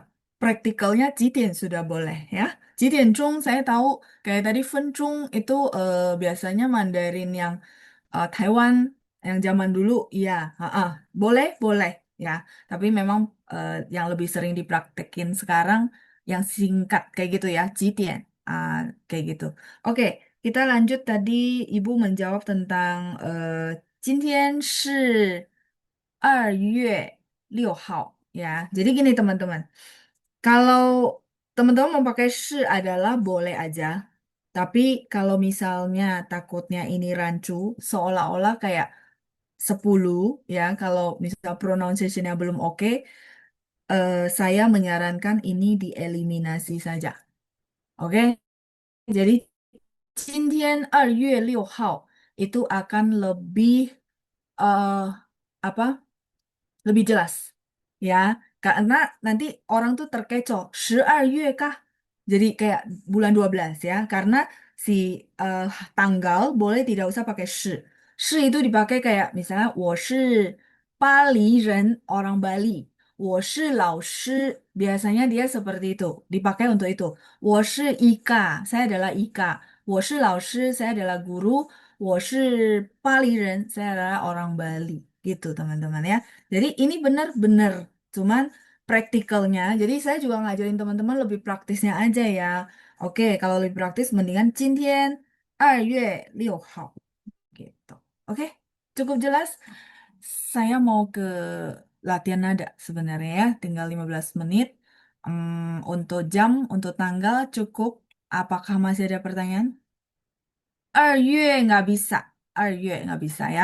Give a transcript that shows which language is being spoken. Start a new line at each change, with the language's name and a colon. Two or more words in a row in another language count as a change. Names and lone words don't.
Indonesian: Praktikalnya
Chinese: 几点
Indonesian: sudah boleh ya.
Chinese: 几点钟
Indonesian: saya tahu kayak tadi 分钟 itu biasanya Mandarin yang Taiwan yang zaman dulu, iya, boleh, boleh ya. Tapi memang yang lebih sering dipraktekin sekarang yang singkat kayak gitu ya,
Chinese: 几点
Indonesian: kayak gitu. Oke. Kita lanjut tadi Ibu menjawab tentang
Chinese: 今天是2月6号
Indonesian: ya. Jadi gini teman-teman, kalau teman-teman mau pakai 是 adalah boleh aja. Tapi kalau misalnya takutnya ini rancu, seolah-olah kayak 10 ya, kalau misal pronunciation-nya belum oke, saya menyarankan ini dieliminasi saja. Oke, jadi
Chinese: 今天2月6号
Indonesian: itu akan lebih eh apa? Lebih jelas ya, karena nanti orang tuh terkecoh 12月 kah, jadi kayak bulan 12 ya, karena si eh, tanggal boleh tidak usah pakai 是itu dipakai kayak misalnya
Chinese: 我是巴黎人
Indonesian: orang Bali,
Chinese: 我是老师
Indonesian: biasanya dia seperti itu, dipakai untuk itu.
Chinese: 我是
Indonesian: Ika, saya adalah Ika.
Chinese: 我是老师,
Indonesian: saya adalah guru.
Chinese: 我是巴黎人,
Indonesian: saya adalah orang Bali gitu teman-teman ya. Jadi ini benar-benar cuman praktikalnya. Jadi saya juga ngajarin teman-teman lebih praktisnya aja ya. Oke, kalau lebih praktis mendingan
Chinese: 今天2月6号
Indonesian: gitu. Oke, cukup jelas. Saya mau ke latihan nada sebenarnya ya. Tinggal 15 menit. Untuk jam, untuk tanggal cukup. Apakah masih ada pertanyaan? 二月 nggak bisa. 二月 nggak bisa ya.